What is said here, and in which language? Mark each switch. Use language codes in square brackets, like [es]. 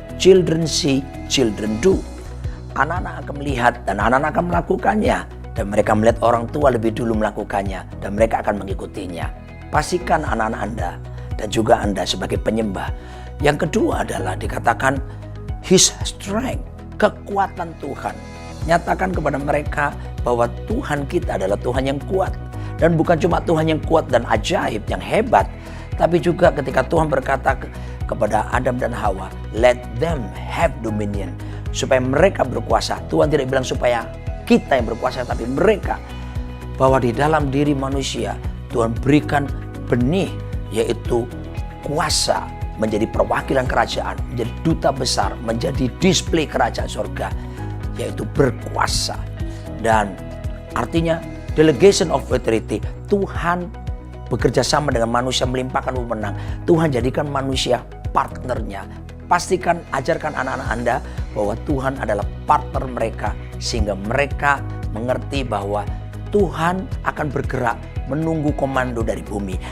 [en] Children see, children do. [id] Anak-anak akan melihat dan anak-anak akan melakukannya. Dan mereka melihat orang tua lebih dulu melakukannya. Dan mereka akan mengikutinya. Pastikan anak-anak Anda dan juga Anda sebagai penyembah. Yang kedua adalah dikatakan [en] His strength, [id] kekuatan Tuhan. Nyatakan kepada mereka bahwa Tuhan kita adalah Tuhan yang kuat. Dan bukan cuma Tuhan yang kuat dan ajaib, yang hebat. Tapi juga ketika Tuhan berkata kepada Adam dan Hawa, [en] let them have dominion. [id] Supaya mereka berkuasa. Tuhan tidak bilang supaya kita yang berkuasa, tapi mereka. Bahwa di dalam diri manusia, Tuhan berikan benih, yaitu kuasa. Menjadi perwakilan kerajaan, menjadi duta besar, menjadi display kerajaan surga, yaitu berkuasa. Dan artinya [en] delegation of authority. [id] Tuhan bekerja sama dengan manusia, melimpahkan wewenang. Tuhan jadikan manusia partnernya. Pastikan, ajarkan anak-anak Anda bahwa Tuhan adalah partner mereka, sehingga mereka mengerti bahwa Tuhan akan bergerak menunggu komando dari bumi.